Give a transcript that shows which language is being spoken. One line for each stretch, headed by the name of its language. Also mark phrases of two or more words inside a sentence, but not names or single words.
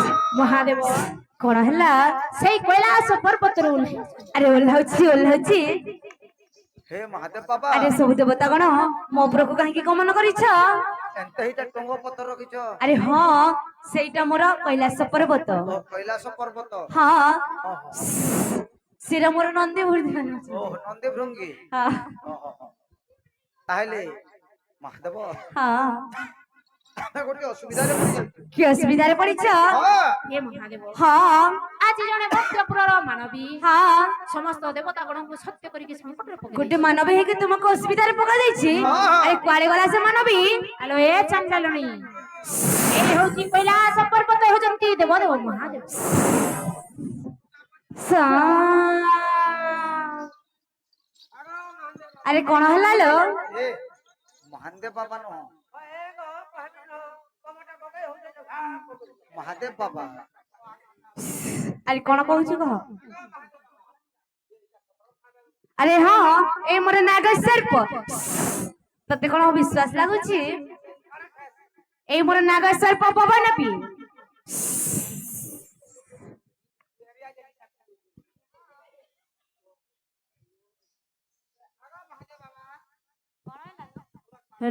Odia: ମହାଦେବ କଣ ହେଲା? ସେଇ କୈଳାସ ପର୍ବତରୁ ଆରେ ଓହ୍ଲାଉଛି। ହେ ମହାଦେବ ବାବା ଆରେ ସବୁ ଦେବତା ଗଣ ମୋ ଉପରକୁ କାହିଁକି ଗମନ କରିଛ? ଏଣ୍ଟେ ହି ଟଙ୍ଗୋ ପଥର ରଖିଛ ଆରେ ହଁ, ସେଇଟା ମୋର କୈଳାସ ପର୍ବତ। ଓ କୈଳାସ ପର୍ବତ ହଁ, ओहो ସେଟା ମୋର ନନ୍ଦୀ ଭୃଙ୍ଗି। ଓହ ନନ୍ଦୀ ଭୃଙ୍ଗି ହଁ ଓହୋ ତାହଲେ ମହାଦେବ ହଁ, ଆମେ ଗୋଟେ ଅସୁବିଧାରେ ପଡି ଯାଉଛୁ କି ଅସୁବିଧାରେ ପଡିଛ? ହଁ ହେ ମହାଦେବ ହଁ ଆଜି ଜଣେ ମର୍ତ୍ତ୍ୟପୁରର ମାନବୀ ହଁ, ସମସ୍ତ ଦେବତା ଗଣଙ୍କୁ ସତ୍ୟ କରିକି ସଂକଟରେ ଗୋଟେ ପକେଇ ମାନବୀ ହେଇକି ତୁମକୁ ଅସୁବିଧାରେ ପକା ଦେଇଛି। ହଁ। ଆରେ କୁଆଡେ ଗଲା ସେ ମାନବୀ? ଆଲୋ ଏ ଚାଣ୍ଡାଲଣି ଏ ହଉଛି କୈଳାସ ପର୍ବତ ହେଉଛନ୍ତି ଦେବଦେବ ମହାଦେବ ଆରେ କଣ ହେଲା ଲୋ? ଏ ମହାଦେବ ବାବା ନୋ ମହାଦେବ ବାବା ଆରେ କଣ କହୁଛୁ କହ? ଆରେ ହଁ, ଏ ମୋର ନାଗ ସର୍ପ। ତତେ କଣ ବିଶ୍ୱାସ ଲାଗୁଛି? ଏଇ ମୋର ନାଗ ସର୍ପ ପବନ ପି। हेलो